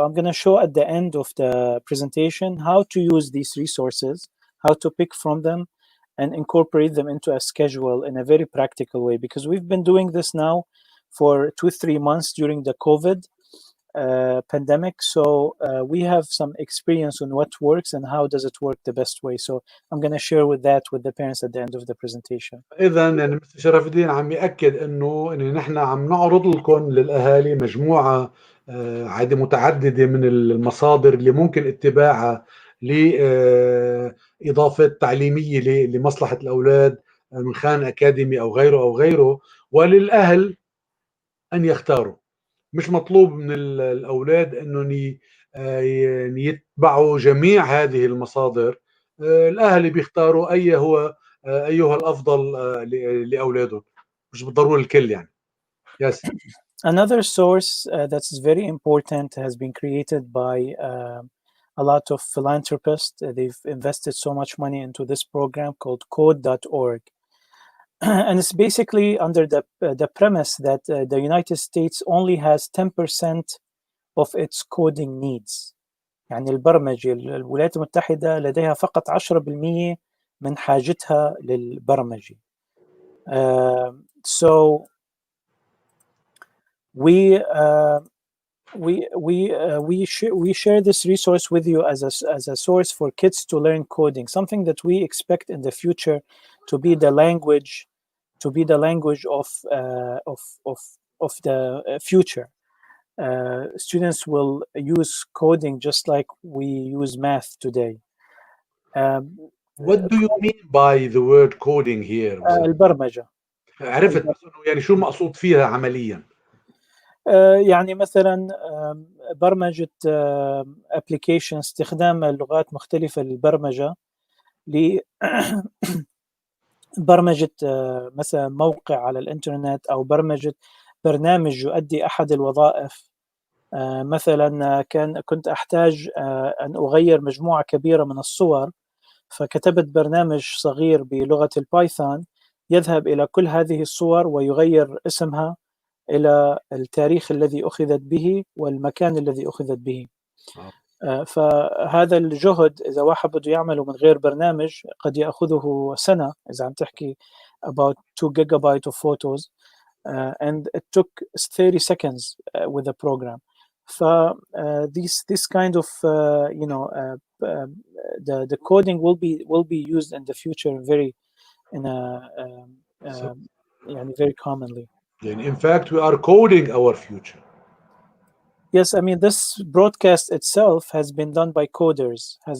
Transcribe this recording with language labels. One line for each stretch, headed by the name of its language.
English: I'm going to show at the end of the presentation how to use these resources, how to pick from them and incorporate them into a schedule in a very practical way, because we've been doing this now for 2-3 months during the COVID pandemic. So we have some experience on what works and how does it work the best way. So I'm going to share with the parents at the end of the presentation.
Arabic: إذا يعني مستر شرف الدين عم يأكد إنه نحن عم نعرض لكم للأهالي مجموعة عادة متعددة من المصادر اللي ممكن اتباعها لإضافة تعليمية لمصلحة الأولاد من خان أكاديمي أو غيره، وللأهل أن يختاروا. مش مطلوب من الأولاد أنهم يتبعوا جميع هذه المصادر. الأهل بيختاروا أيها الأفضل لأولادهم، مش بالضرورة الكل يعني.
English: Yes. Another source that's very important has been created by a lot of philanthropists. They've invested so much money into this program called Codeorg. And it's basically under the premise that the United States only has 10% of its coding needs.
Arabic: يعني البرمجة الولايات المتحدة لديها فقط 10% من حاجتها للبرمجة.
English: So we share this resource with you as a source for kids to learn coding, something that we expect in the future to be the language of the future. Students will use coding just like we use math today. What do you mean by the word coding here?
Arabic: البرمجة. عرفت، بس يعني شو مقصود فيها عمليا؟ يعني مثلا برمجة application، استخدام لغات مختلفة للبرمجة برمجة مثلا موقع على الإنترنت أو برمجة برنامج يؤدي أحد الوظائف. مثلا كنت أحتاج أن أغير مجموعة كبيرة من الصور، فكتبت برنامج صغير بلغة البايثون يذهب إلى كل هذه الصور ويغير اسمها إلى التاريخ الذي أخذت به والمكان الذي أخذت به. فهذا الجهد إذا واحد بده يعمله من غير برنامج قد يأخذه سنة، إذا عم تحكي
English: about 2 gigabyte of photos, and it took 30 seconds with the program. This kind of the coding will be used in the future very very commonly. In fact, we are coding our future. Yes, I mean, this broadcast itself has been done by coders.